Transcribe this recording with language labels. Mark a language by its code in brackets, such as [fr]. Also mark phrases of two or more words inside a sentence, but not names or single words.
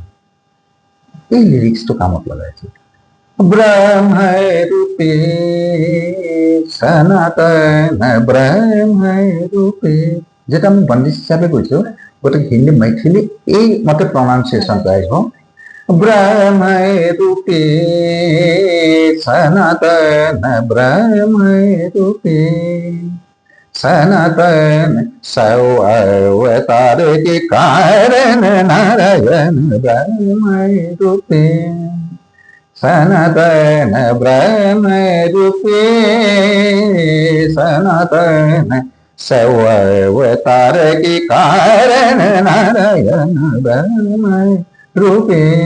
[as] এই লিৰিক্সটো কামত লগাইছো। [hi] ब्रह्मरूपी सनातन ब्रह्मरूपी, [as] যেটা আমি বন্দিশ হিচাপে কৈছো, গতিকে হিন্দী मैथिली এই মতে প্ৰনাউন্সিয়েশ্যনটো আহিব। [hi] ब्रह्मरूपी सनातन ब्रह्मरूपी सनातन सौ अवतार के कारण नारायण ब्रह्म रूपे, सनातन ब्रह्म रूपे, सनातन सौ अवतार के कारण नारायण ब्रह्म रूपे।